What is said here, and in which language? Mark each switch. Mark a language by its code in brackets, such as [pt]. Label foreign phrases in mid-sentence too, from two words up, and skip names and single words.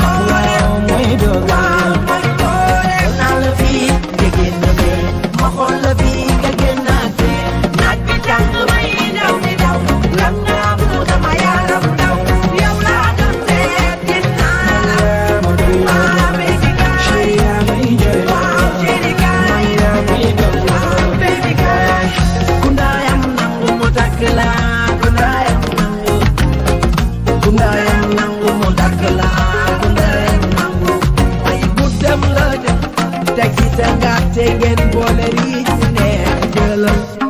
[wo] Waaw, mooy dogal. Naa la fii, Jigéen ñi de, ma xool la fii nga génnaat fii. Naaj bi tàng may daw di daw. Lan nga am lu sama yaram daw. Yow laa doon seet, gis naa la. [en] Ah, baby girl. Waaw, baby girl. Waaw, baby girl. [wo] Ku ndayam nangu mu takk la, ku ndayam nangu. Ku ndayam nangu mu takk la, ku ndayam nangu. Ay, bu dem la dem. Teg ci sa ngàtte ngeen boole riic mu neex jëlal.